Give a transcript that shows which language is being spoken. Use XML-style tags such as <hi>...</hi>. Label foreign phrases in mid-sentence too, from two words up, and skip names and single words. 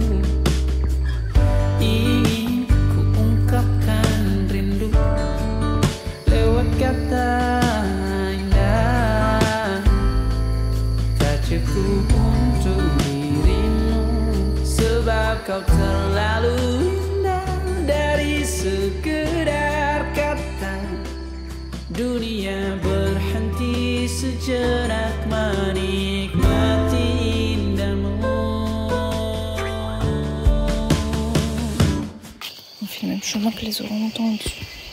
<id>Ingin ku ungkapkan rindu lewat kata indah, tak cukup untuk dirimu sebab kau terlalu indah. Dari sekedar kata dunia berhenti sejenak menikmati indahmu.</id> <fr>On fait le même chemin que les orang-outans au-dessus.</fr>